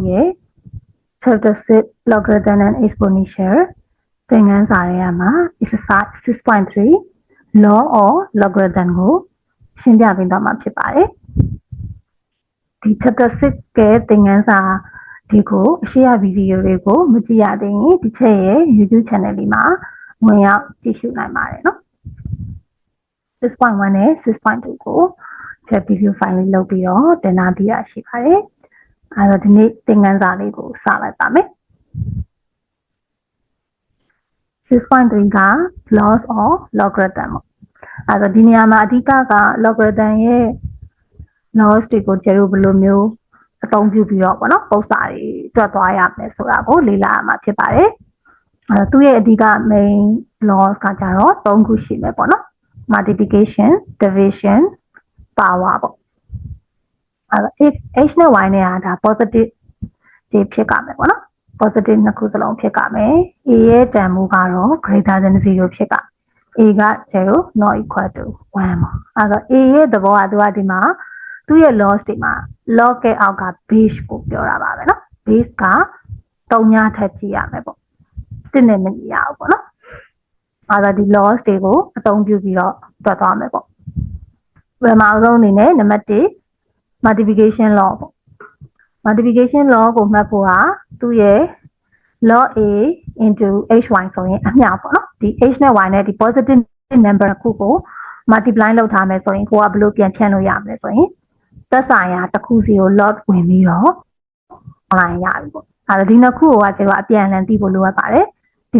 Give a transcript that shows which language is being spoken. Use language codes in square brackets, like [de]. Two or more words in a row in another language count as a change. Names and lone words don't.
[my] ရဲ့ Chapter 6 [en] Logarithm and Exponential [my] သင်ခန်းစာထဲမှာ [en] Exercise 6.3 Law of Logarithm [my] ကိုရှင်းပြပေးသွားမှာဖြစ်ပါတယ်ဒီ Chapter 6ရဲ့သင်ခန်းစာဒီကိုအရှိရဗီဒီယိုလေးကိုမကြည့်ရသေးရင်ဒီချက်ရဲ့ YouTube Channel လေးမှာဝင်ရောက်ကြည့်ရှုနိုင်ပါတယ်နော် 6.1 နဲ့ 6.2 ကိုချက် [en] video file [my] လေးလုပ်ပြီးတော့တင်ပြပေးရရှိပါတယ်။အဲတော့ဒီနေ့သင်ခန်းစာလေးကိုစလိုက်ပါမယ် ။ 6.3 က [en] laws of logarithm [my] အဲတော့ဒီနေရာမှာအဓိကက logarithm ရဲ့ laws တွေကိုကျတို့ဘယ်လိုမျိုးအသုံးပြုပြီးတော့ပေါ့နော်ပုံစံတွေတွက်သွားရမယ်ဆိုတာကိုလေ့လာရမှာဖြစ်ပါတယ်။အဲသူ့ရဲ့အဓိက [en] main laws [my] ကကြတော့3ခုရှိမယ်ပေါ့နော်။ [en] multiplication, division, power [my] ပေါ့ [en] if h [my] နဲ့ y နဲ့ကဒါ positive တွေဖြစ်ကြမယ်ပေါ့နော် positive နှစ်ခုစလုံးဖြစ်ကြမယ် a ရဲ့တန်ဖိုးကတော့ [en] greater than 0 [my] ဖြစ်ကြ a က0 [en] not equal to 1 [my] ပေါ့အဲတော့ a ရဲ့သဘောကသူကဒီမှာသူ့ရဲ့ loss တွေမှာ log ရဲ့အောက်က base ကိုပြောတာပါပဲနော် base က3ညထပ်ကြည့်ရမယ်ပေါ့တစ်နဲ့မညီရ ဘူးပေါ့နော်အဲဒါဒီ loss တွေကိုအသုံးပြုပြီးတော့တွက်သွားမယ်ပေါ့ပထမဆုံးအနေနဲ့နံပါတ်1 [en] multiplication law [my] ပေါ့ [en] multiplication law [my] ကိုမှတ်ဖို့ဟာသူ့ရဲ့ [en] log a into hy [my] ဆိုရင်အမျှပေါ့နော်ဒီ h နဲ့ y နဲ့ဒီ [en] positive number [my] ခုကို multiply လုပ်ထားမယ်ဆိုရင်ကိုကဘယ်လိုပြန်ဖြန့်လို့ရမလဲဆိုရင်သက်ဆိုင်ရာတစ်ခုစီကို log ဝင်ပြီးတော့ online ရပြီပေါ့အဲဒါဒီနှစ်ခုကိုကကျွန်တော်အပြန်အလှန်သိဖို့လိုအပ်ပါတယ်ဒီဘ